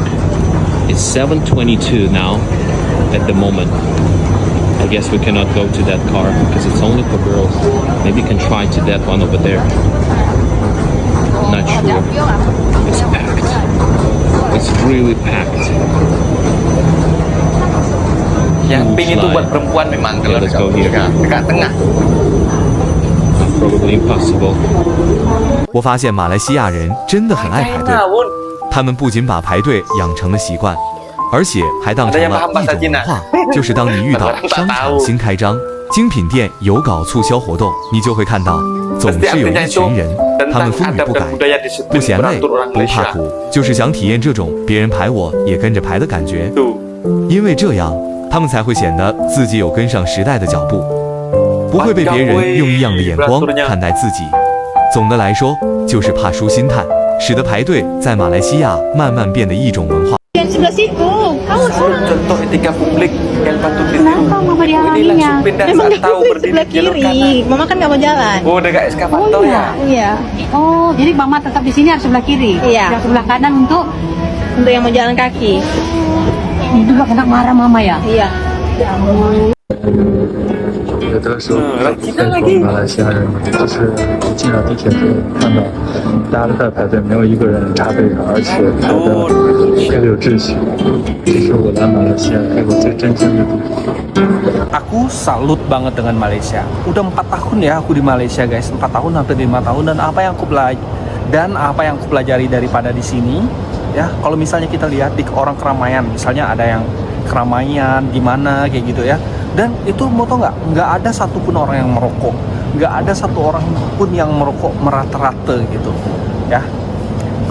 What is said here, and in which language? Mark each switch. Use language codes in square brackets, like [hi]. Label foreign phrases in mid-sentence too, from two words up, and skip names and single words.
[en] It's 7:22 now at the moment. I guess we cannot go to that car because it's only for girls. Maybe you can try to that one over there. Not sure. It's packed. It's really packed. [id] Yang pink itu buat perempuan memang kalau dekat tengah. [en] Probably impossible. [zh] 我发现马来西亚人真的很爱排队，他们不仅把排队养成了习惯，而且还当成了一种文化。就是当你遇到商场新开张、精品店有搞促销活动，你就会看到总是有一群人，他们风雨不改，不嫌累，不怕苦，就是想体验这种别人排我也跟着排的感觉。因为这样，他们才会显得自己有跟上时代的脚步，不会被别人用异样的眼光看待自己。总的来说，就是怕输心态，使得排队在马来西亚慢慢变得一种文化。 [id] Yang sebelah situ, kamu Contoh etika publik yang patut Kenapa Mama dihalanginya? memang nggak boleh sebelah kiri. Mama kan nggak mau jalan. Oh, dekat eskavator ya? Iya, Oh, jadi Mama tetap di sini harus sebelah kiri. Iya. Yang sebelah kanan untuk untuk yang mau jalan kaki. itu gak kena marah Mama ya? Iya. [zh] 有的时候再说马来西亚人，就是一进了地铁就看到大家都在排队，没有一个人插队的，而且排的特别有秩序。这是我来马来西亚给我最震惊的地方。 [id] Aku salut banget dengan Malaysia. Udah 4 tahun ya aku di Malaysia guys, 4 tahun hampir 5 tahun dan apa yang aku pelajari daripada di sini ya, kalau misalnya kita lihat di orang keramaian, misalnya ada yang keramaian gimana kayak gitu ya, dan itu mau tau nggak ada satupun orang yang merokok, nggak ada satu orang pun yang merokok merata-rata gitu ya.